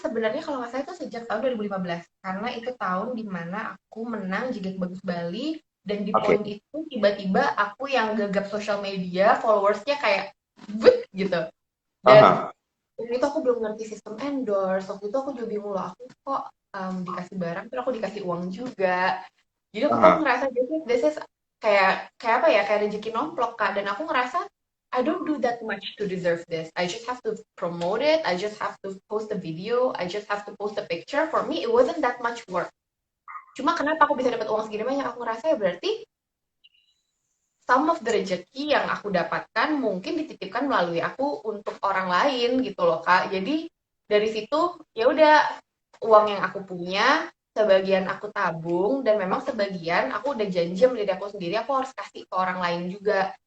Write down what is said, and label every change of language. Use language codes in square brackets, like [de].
[id] Sebenarnya kalau nggak salah itu sejak tahun 2015 karena itu tahun dimana aku menang Jigak Bagus Bali dan di poin itu tiba-tiba aku yang gagap sosial media, followersnya kayak but gitu. Dan waktu itu aku belum ngerti sistem endorse, waktu itu aku juga bingung loh, aku kok dikasih barang terus aku dikasih uang juga. Jadi aku kok ngerasa [en] this is [id] kayak apa ya, kayak rezeki nomplok Kak, dan aku ngerasa [en] I don't do that much to deserve this. I just have to promote it. I just have to post a video. I just have to post a picture. For me, it wasn't that much work. [id] Cuma kenapa aku bisa dapat uang segini banyak? Aku ngerasa ya berarti [en] some of the [id] rezeki yang aku dapatkan mungkin dititipkan melalui aku untuk orang lain gitu loh Kak. Jadi dari situ ya udah uang yang aku punya sebagian aku tabung dan memang sebagian aku udah janji sama diri aku sendiri aku harus kasih ke orang lain juga.